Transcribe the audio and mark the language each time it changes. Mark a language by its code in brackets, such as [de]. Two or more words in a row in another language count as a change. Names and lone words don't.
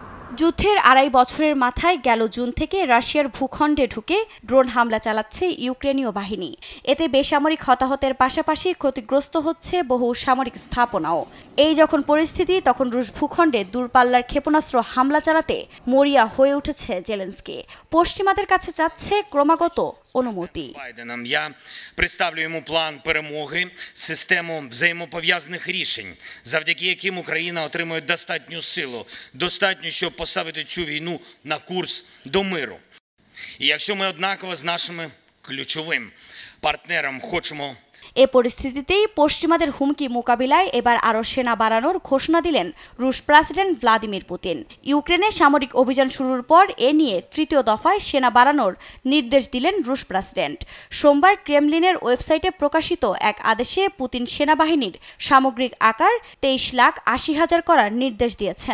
[bn] যুদ্ধের ২.৫ বছরের মাথায় গেল জুন থেকে রাশিয়ার ভূখণ্ডে ঢুকে ড্রোন হামলা চালাচ্ছে ইউক্রেনীয় বাহিনী। এতে বেসামরিক হতাহতের পাশাপাশি ক্ষতিগ্রস্ত হচ্ছে বহু সামরিক স্থাপনাও। এই যখন পরিস্থিতি, তখন রুশ ভূখণ্ডে দূরপাল্লার ক্ষেপণাস্ত্র হামলা চালাতে মরিয়া হয়ে উঠেছে জেলেনস্কি। পশ্চিমাদের কাছে চাচ্ছে ক্রমাগত অনুমতি। [uk] Я представлю йому план перемоги, систему взаємопов'язаних рішень, завдяки яким Україна отримує достатню силу, достатньо, щоб поставити цю війну на курс до миру. І якщо ми однаково з нашими ключовим партнером хочемо [bn] এ পরিস্থিতিতেই পশ্চিমাদের হুমকি মোকাবিলায় এবার আরও সেনা বাড়ানোর ঘোষণা দিলেন রুশ প্রেসিডেন্ট ভ্লাদিমির পুতিন। ইউক্রেনে সামরিক অভিযান শুরুর পর এ নিয়ে তৃতীয় দফায় সেনা বাড়ানোর নির্দেশ দিলেন রুশ প্রেসিডেন্ট। সোমবার ক্রেমলিনের ওয়েবসাইটে প্রকাশিত এক আদেশে পুতিন সেনাবাহিনীর সামগ্রিক আকার ২৩,৮০,০০০ করার নির্দেশ দিয়েছেন।